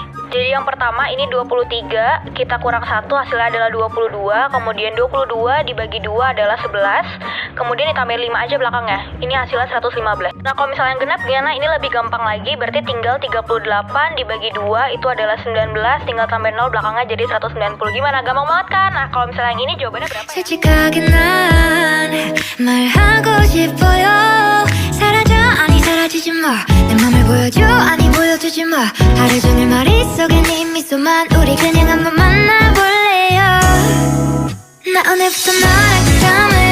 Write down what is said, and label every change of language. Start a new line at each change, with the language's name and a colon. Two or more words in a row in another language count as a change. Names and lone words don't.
Indonesian: Jadi yang pertama ini 23, kita kurang 1 hasilnya adalah 22, kemudian 22 dibagi 2 adalah 11, kemudian ditambahin 5 aja belakangnya. Ini hasilnya 115. Nah, kalau misalnya yang genap gimana? Ini lebih gampang lagi, berarti tinggal 38 dibagi 2 itu adalah 19, tinggal tambahin 0 belakangnya jadi 190. Gimana? Gampang banget kan? Nah, kalau misalnya yang ini jawabannya berapa ya?
Korean: 솔직하게 난 말하고 싶어요. 사라져 아니 사라지지 마. 내 맘을 보여줘 아니 보여주지 마. 하루 종일 머릿 속에 네 미소만, 우리 그냥 한번 만나볼래요. 나 오늘부터 너랑